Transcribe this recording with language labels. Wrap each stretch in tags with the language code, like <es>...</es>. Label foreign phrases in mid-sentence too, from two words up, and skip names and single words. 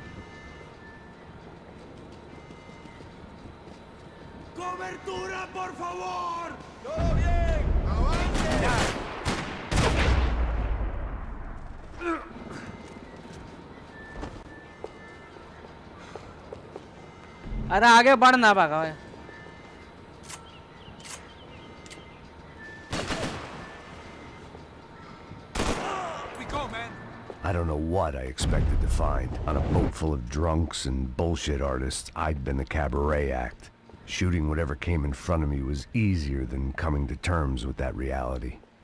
<es>¡Cobertura, por favor! ¡Todo bien! ¡Avance!</es> <hi>अरे आगे बढ़ ना भागा.</hi> <en>We go, man! I don't know what I expected to find. On a boat full of drunks and bullshit artists, I'd been the cabaret act. Shooting whatever came in front of me was easier than coming to terms with that reality.</en>